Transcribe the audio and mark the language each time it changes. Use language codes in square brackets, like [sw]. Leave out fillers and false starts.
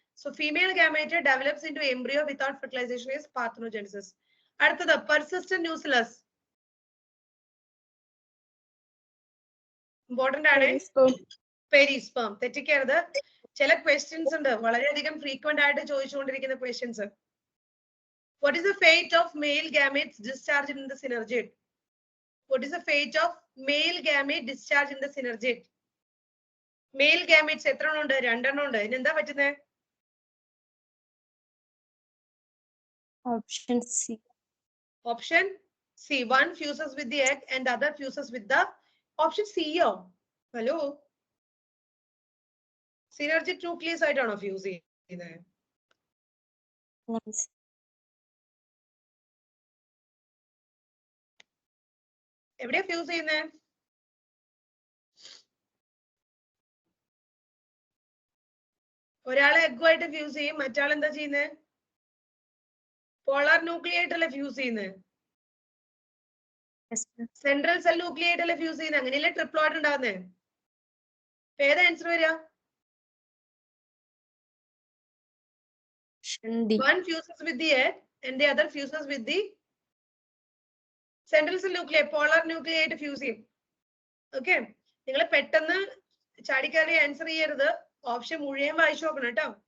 [en] So female gamete develops into embryo without fertilisation is parthenogenesis. [ml] അടുത്തത് persistent ന്യൂസിലസ്. Important ആണ്. Perisperm. തെറ്റിക്കരുത്. ചില questions ഉണ്ട് വളരെയധികം ഫ്രീക്വന്റ് ആയിട്ട് ചോദിച്ചുകൊണ്ടിരിക്കുന്ന questions. [en] What is the fate of male gametes discharged in the synergate? What is the fate of male gamete discharged in the synergate? [ml] Male gametes എത്ര എണ്ണം ഉണ്ട്? 2 എണ്ണം ഉണ്ട്. ഇതിനെന്താ പറ്റുന്നത്? Option C. Option C. [en] One fuses with the egg and the other fuses with the [ml] option C യോ? Hello, synergic nucleus ആയിട്ടാണോ fuse ചെയ്യുന്നത്? എവിടെയാ ഫ്യൂസ് ചെയ്യുന്നത്? ഒരാളെ എഗ്ഗുമായിട്ട് ഫ്യൂസ് ചെയ്യും, മറ്റാൾ എന്താ ചെയ്യുന്നത്? പോളാർ ന്യൂക്ലിയായിട്ടല്ലേ ഫ്യൂസ് ചെയ്യുന്നത്? സെൻട്രൽ സെൽ ന്യൂക്ലിയായിട്ടല്ലേ ഫ്യൂസ് ചെയ്യുന്നത്? അങ്ങനെയല്ലേ ട്രിപ്ലോയിഡ് ഉണ്ടാകുന്നത്? ഏതാ ആൻസർ വരിക? [en] One fuses with the egg and the other fuses with the central cell nuclei. [ml] Polar nuclei ആയിട്ട് ഫ്യൂസ് ചെയ്യും. ഓക്കെ, നിങ്ങൾ പെട്ടെന്ന് ചാടിക്കയറി ആൻസർ ചെയ്യരുത്. ഓപ്ഷൻ മുഴുവൻ വായിച്ചു നോക്കണം കേട്ടോ.